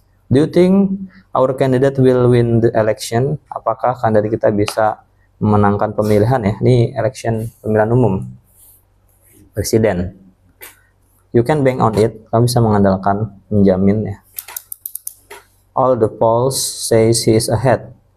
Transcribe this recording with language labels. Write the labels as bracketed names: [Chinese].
[English] Do you think our candidate will win the election? [Indonesian] Apakah kandidat kita bisa memenangkan pemilihan ya? Ini election, pemilihan umum presiden. [English] You can bank on it. [Indonesian] Kamu bisa mengandalkan, menjamin ya. [English] All the polls says he is ahead.